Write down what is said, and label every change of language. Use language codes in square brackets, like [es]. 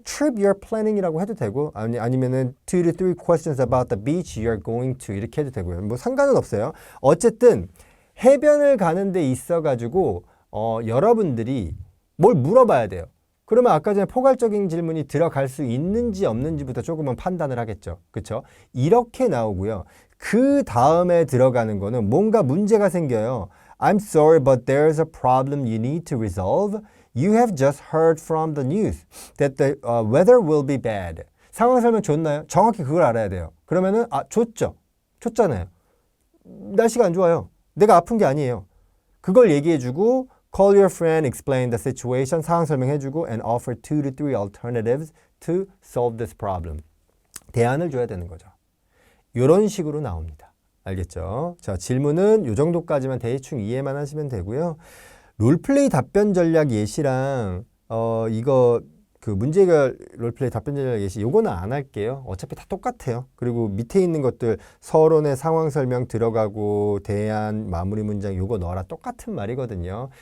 [en] trip you're planning [ko] 이라고 해도 되고 아니면은 [en] 2 to 3 questions about the beach you're going to [ko] 이렇게 해도 되고요. 뭐 상관은 없어요. 어쨌든 해변을 가는 데 있어가지고 여러분들이 뭘 물어봐야 돼요. 그러면 아까 전에 포괄적인 질문이 들어갈 수 있는지 없는지부터 조금은 판단을 하겠죠. 그쵸? 이렇게 나오고요. 그 다음에 들어가는 거는 뭔가 문제가 생겨요. [en] I'm sorry, but there's a problem you need to resolve. You have just heard from the news that the weather will be bad. [ko] 상황 설명 좋나요? 정확히 그걸 알아야 돼요. 그러면은 좋죠. 좋잖아요. 날씨가 안 좋아요. 내가 아픈 게 아니에요. 그걸 얘기해주고 [en] call your friend, explain the situation, [ko] 상황 설명해주고 [en] and offer 2 to 3 alternatives to solve this problem. [ko] 대안을 줘야 되는 거죠. 이런 식으로 나옵니다. 알겠죠? 자, 질문은 이 정도까지만 대충 이해만 하시면 되고요. 롤플레이 답변 전략 예시랑 이거 그 문제 해결 롤플레이 답변 전략 예시 요거는 안 할게요. 어차피 다 똑같아요. 그리고 밑에 있는 것들 서론의 상황 설명 들어가고 대안 마무리 문장 요거 넣어라 똑같은 말이거든요.